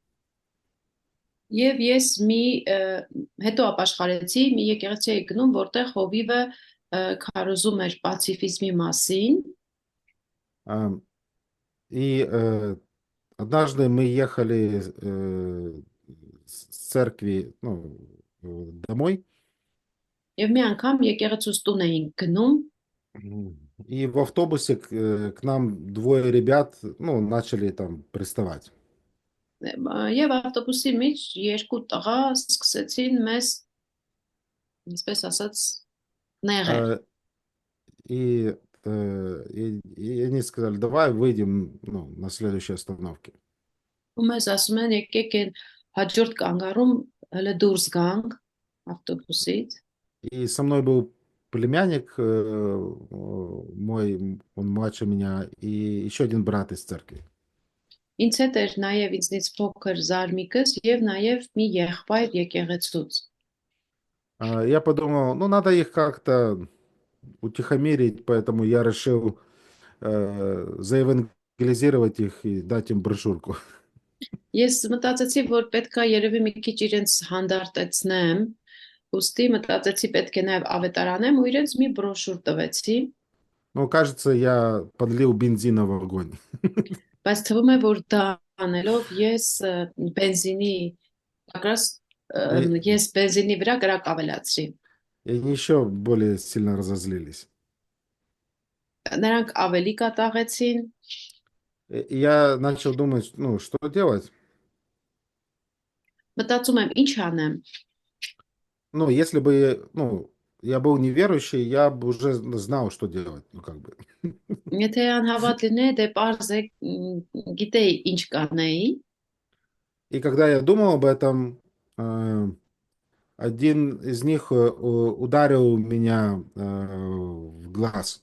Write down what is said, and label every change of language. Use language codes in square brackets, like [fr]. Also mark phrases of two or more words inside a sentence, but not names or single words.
[hy] Եվ ես հետո ապաշխարեցի մի եկեղեցի էի գնում, որտեղ հովիվը քարոզում էր պացիֆիզմի մասին։ [ru] И однажды мы ехали с церкви, ну, домой. [hy] Եվ մի անգամ եկեղեցուց տուն էինք գնում, [ru] И в автобусе к нам двое ребят, ну, начали там приставать. [hy] եւ ավտոբուսի մեջ երկու տղա սկսեցին մեզ, այսպես ասած, նեղել։ [ru] И они сказали, давай выйдем, ну, на следующей остановке. [hy] Ու մեզ ասում են եկեք այն հաջորդ կանգառում հələ դուրս գանք ավտոբուսից։ [ru] И со мной был племянник мой, он младше меня, и еще один брат из церкви. [hy] Ինձ հետ էր նաև ինձնից փոքր զարմիկս եւ նաև մի եղբայր եկեղեցուց։ [ru] Я подумал, ну, надо их как-то утихомирить, поэтому я решил заевангелизировать их и дать им брошюрку. [hy] Ես մտածեցի, որ պետքա երևի մի քիչ իրենց հանդարտեցնեմ, ուստի մտածեցի պետք է նաև ավետարանեմ ու իրենց մի բրոշուր տվեցի, [ru] Ну, кажется, я подлил бензина в огонь. [hy] բայց թվում է, որ դա անելով ես բենզինի վրա կրակ ավելացրի։ [ru] И они еще более сильно разозлились. [hy] Նրանք ավելի կատաղեցին, [ru] И я начал думать, ну, что делать? [hy] մտածում եմ ինչ անեմ։ [ru] Ну, если бы, ну, я был неверующий, я бы уже знал, что делать, ну, как бы. [hy] Եթե անհավատ լինեի, դե պարզ է գիտեի ինչ կանեի։ [ru] И когда я думал об этом, один из них ударил меня в глаз.